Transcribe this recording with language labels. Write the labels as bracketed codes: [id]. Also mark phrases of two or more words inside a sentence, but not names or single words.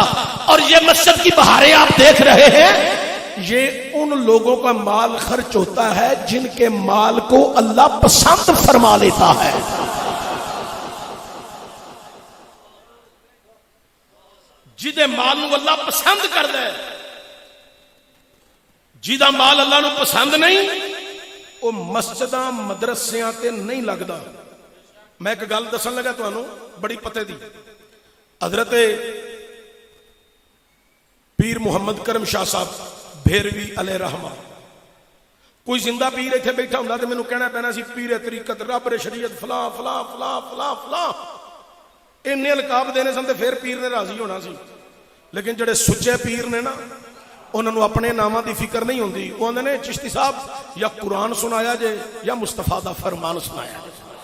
[ur] اور یہ مسجد کی بہاریں آپ دیکھ رہے ہیں، یہ ان لوگوں کا مال خرچ ہوتا ہے جن کے مال کو اللہ پسند فرما لیتا ہے. [pa] جدے مال نو اللہ پسند کر دے، جیدہ مال اللہ نو پسند نہیں وہ مسجداں مدرسیاں تے نہیں لگدا. میں ایک گل دسن لگا تانوں بڑی پتے دی. حضرت پیر محمد کرم شاہ صاحب بھیروی علیہ رحمہ، کوئی زندہ پیر ایتھے بیٹھا ہوندا تے مینوں کہنا پینا سی پیر طریقت، رب شریعت، فلاں فلاں فلاں فلاں فلاں، انہیں القاب دینے سن تے پھر پیر نے راضی ہونا سی. لیکن جڑے سچے پیر نے نا انہوں نے اپنے نامہ دی فکر نہیں ہوندی. وہ آندے نے چشتی صاحب یا قرآن سنایا جے یا مصطفیٰ دا فرمان سنایا جے.